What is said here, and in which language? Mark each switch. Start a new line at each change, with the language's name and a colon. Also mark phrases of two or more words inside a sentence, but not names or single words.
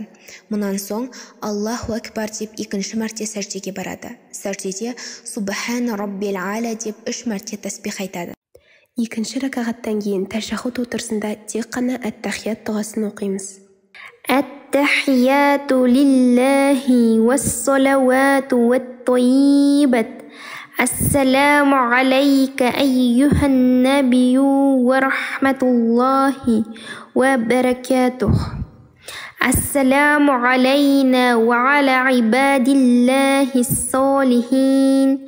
Kazakh: Мұнан соң
Arabic: الله أكبر
Kazakh: деп 2-ші мәрте сәждеге барады. Сәждеде
Arabic: سبحان ربي الأعلى
Kazakh: деп 3 мәрте тәсбих айтады. 2-ші ракағаттан кейін тәшаххуд отырысында тек қана әт-тахият дұғасын оқимыз.
Arabic: التحيات لله والصلوات والطيبات. السلام عليك أيها النبي ورحمة الله وبركاته. السلام علينا وعلى عباد الله الصالحين.